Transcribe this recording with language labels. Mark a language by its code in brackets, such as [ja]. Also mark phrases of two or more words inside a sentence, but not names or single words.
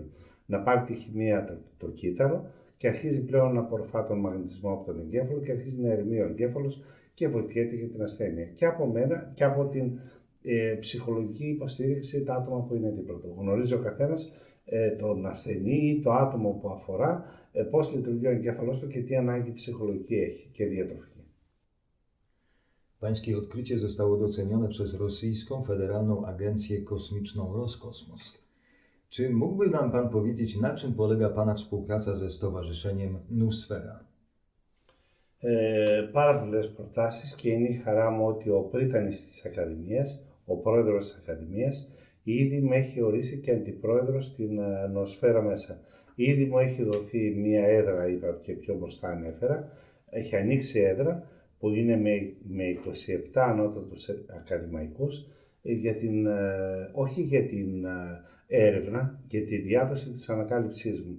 [el] Να πάρει τη χημεία το κύτταρο και αρχίζει πλέον να απορροφά τον μαγνητισμό από τον εγκέφαλο και αρχίζει να ερεμεί ο εγκέφαλος και βοηθιέται για την ασθένεια. Και από μένα και από την ψυχολογική υποστήριξη τα άτομα που είναι δίπλα του. Γνωρίζει ο καθένας τον ασθενή ή το άτομο που αφορά, πώς λειτουργεί ο εγκέφαλός του και τι ανάγκη ψυχολογική έχει και διατροφική. [pl] Pańskie odkrycie zostało docenione przez Rosyjską Federalną Agencję Kosmiczną Roskosmos. Czy mógłby nam Pan powiedzieć, na czym polega Pana współpraca ze Stowarzyszeniem Nusfera? [el] Πάρα πολλές προτάσεις και είναι η χαρά μου ότι ο πρίτανης της Ακαδημίας, ο πρόεδρος της Ακαδημίας, ήδη με έχει ορίσει και αντιπρόεδρο στην νοοσφαίρα μέσα. Ήδη μου έχει δοθεί μία έδρα, είπα και πιο μπροστά ανέφερα, έχει ανοίξει έδρα που είναι με 27 ανώτατους ακαδημαϊκούς, όχι για την έρευνα, για τη διάδοση της ανακάλυψής μου.